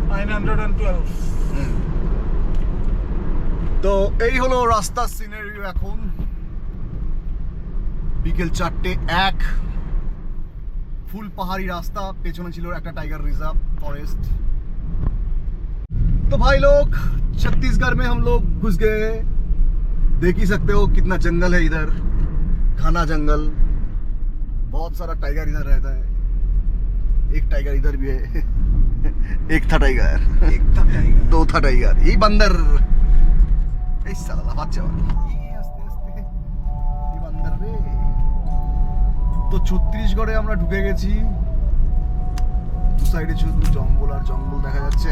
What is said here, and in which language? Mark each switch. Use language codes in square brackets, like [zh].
[bn] 912। তো এই হলো রাস্তার সিনারিও। এখন বিকেল 4:01, ফুল পাহাড়ি রাস্তা, পেছনে ছিল একটা टाइगर रिजर्व फॉरेस्ट। [hi] तो भाई लोग छत्तीसगढ़ में हम लोग घुस गए। देख ही सकते हो कितना जंगल है इधर, घना जंगल, बहुत सारा टाइगर इधर रहता है। एक टाइगर इधर भी है। एक था टाइगर, दो था टाइगर, ये बंदर, [bn] এই সালা বাচ্চা আস্তে আস্তে এই বান্দর রে। তো ছত্তিশগড়ে আমরা ঢুকে গেছি। দু সাইডে শুধু জঙ্গল আর জঙ্গল দেখা যাচ্ছে।